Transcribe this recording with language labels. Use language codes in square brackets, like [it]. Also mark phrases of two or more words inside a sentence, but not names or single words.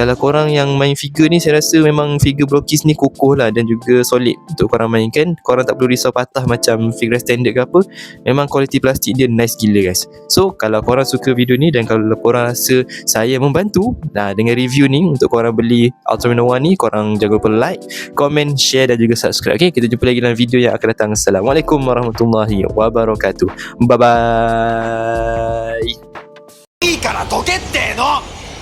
[ms] Kalau korang yang main figure ni, saya rasa memang figure Blockies ni kokoh lah dan juga solid untuk korang mainkan. Korang tak perlu risau patah macam figure standard ke apa. Memang kualiti plastik dia nice gila guys. So kalau korang suka video ni dan kalau korang rasa saya membantu dengan review ni untuk korang beli Ultraman Nova ni, korang jangan lupa [en] like, comment, share [ms] dan juga subscribe. Okay, kita jumpa lagi dalam video yang akan datang. [ar] السلام عليكم ورحمة الله وبركاته. [en] Bye bye. [ja] いいからどけっての！